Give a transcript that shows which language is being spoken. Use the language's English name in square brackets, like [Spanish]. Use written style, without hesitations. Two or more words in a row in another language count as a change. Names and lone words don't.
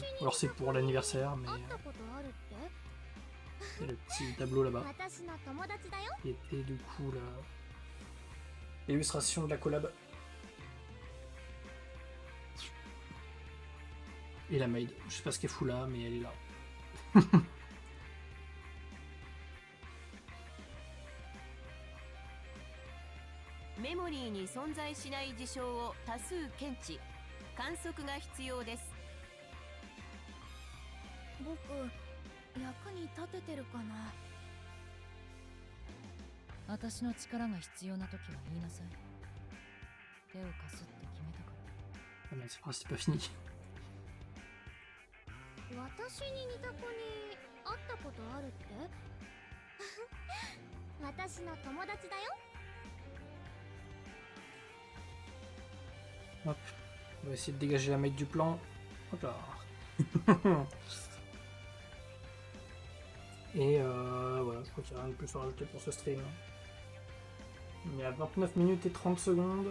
[French] Alors c'est pour l'anniversaire, mais il y a le petit tableau là-bas qui était du coup l'illustration de la collab. Et la maid, je sais pas ce qu'elle fout là, mais elle est là. [Japanese] メモリーに存在しない事象を多数検知、観測が必要です。僕、役に立ててるかな。私の力が必要な時は言いなさい。手を貸すって決めたから。 [French] Mais c'est pas fini. [Japanese] 私に似た子に会ったことあるって？私の友達だよ。 [French] Hop, on va essayer de dégager la maid du plan. Hop là. Et voilà, je crois qu'il n'y a rien de plus à rajouter pour ce stream. Il y a 29 minutes et 30 secondes.